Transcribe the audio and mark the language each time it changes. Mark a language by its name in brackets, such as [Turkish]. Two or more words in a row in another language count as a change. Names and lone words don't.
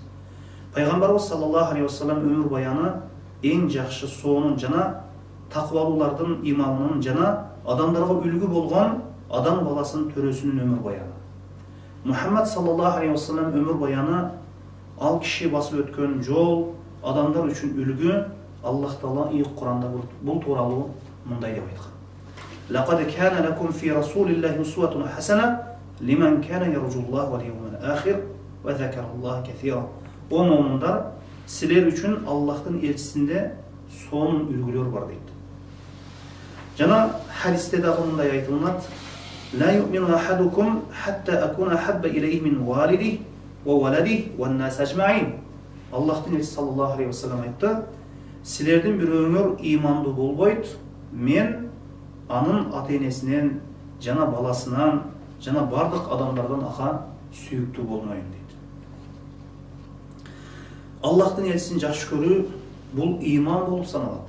[Kyrgyz] Пайгамбарыбыз [Arabic] صلى الله عليه وسلم [Kyrgyz] өмүр баяны эң жакшы соонун жана такыбалуулардын имамынын жана адамдарга үлгү болгон адам баласынын төрөсүнүн өмүр баяны. Мухаммад [Arabic] صلى الله عليه وسلم [Kyrgyz] өмүр баяны ал киши басып өткөн жол, адамдар үчүн үлгү. Аллах Таала Куранда бул тууралуу мындай деп айткан. [Arabic] لقد كان لكم في رسول الله أسوة حسنة لمن كان يرجو الله واليوم الآخر وذكر الله كثيرا. [Kyrgyz] O mu'minдар, силер үчүн Аллахтын элчисинде сонун үлгүлөр бар дейт. Жана хадисте дагы мындай айтылат: [Arabic] لا يؤمن أحدكم حتى أكون أحب إليه من والده وولده والناس أجمعين. [Kyrgyz] Аллахтын элчиси [Arabic] صلى الله عليه وسلم [Kyrgyz] айтты: силердин бирөөңөр имандуу болбойт, мен анын ата-энесинен жана баласынан жана бардык адамдардан аха сүйүктүү болмойм дейт. Аллахтын элчисин жакшы көрүү бул иман болуп саналат.